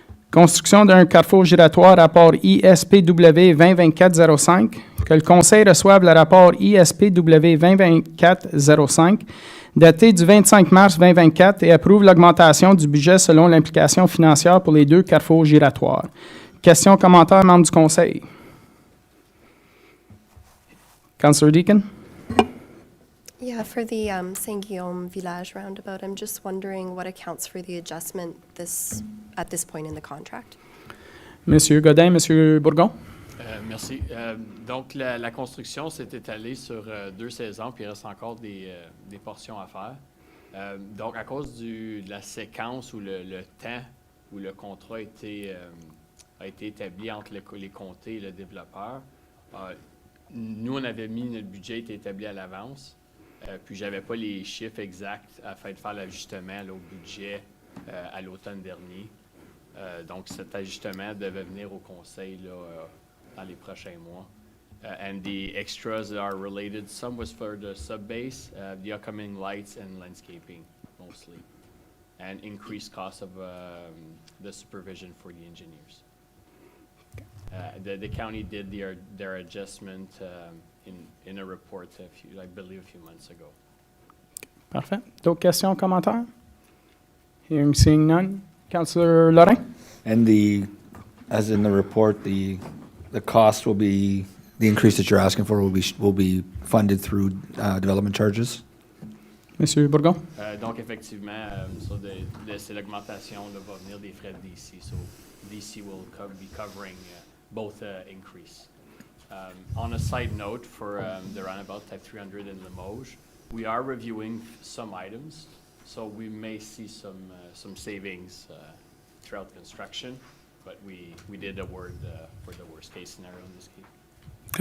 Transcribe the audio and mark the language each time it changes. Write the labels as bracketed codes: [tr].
[fr] Construction d'un carrefour giratoire, rapport ISPW 2024-05, que le Conseil reçoive le rapport ISPW 2024-05, daté du 25 mars 2024 et approuve l'augmentation du budget selon l'implication financière pour les 2 carrefours giratoires. Questions, commentaires, membres du Conseil? [en] Councillor Deacon? Yeah, for the Saint-Guillaume Village roundabout, I'm just wondering what accounts for the adjustment at this point in the contract. [fr] Monsieur Godin, Monsieur Bourgon? Merci. Donc, la construction s'est étalée sur 2 saisons, puis il reste encore des portions à faire. Donc, à cause de la séquence ou le temps où le contrat a été établi entre les comtés et le développeur, nous, on avait mis notre budget était établi à l'avance, puis j'avais pas les chiffres exacts afin de faire l'ajustement au budget à l'automne dernier. Donc, cet ajustement devait venir au conseil là, dans les prochains mois. [en] And the extras that are related, some was for the sub-base, the upcoming lights and landscaping mostly, and increased cost of the supervision for the engineers. The county did their adjustment in a report, I believe, a few months ago. [fr] Parfait. D'autres questions, commentaires? [en] Hearing, seeing none. [fr] Councillor Lorrain? [en] And as in the report, the cost will be, the increase that you're asking for will be funded through development charges? [fr] Monsieur Bourgon? Donc, effectivement, c'est l'augmentation va venir des frais de DC. [en] So, DC will be covering both increase. On a side note, for the roundabout type 300 in Limoges, we are reviewing some items, so we may see some savings throughout construction, but we did award for the worst case scenario in this case.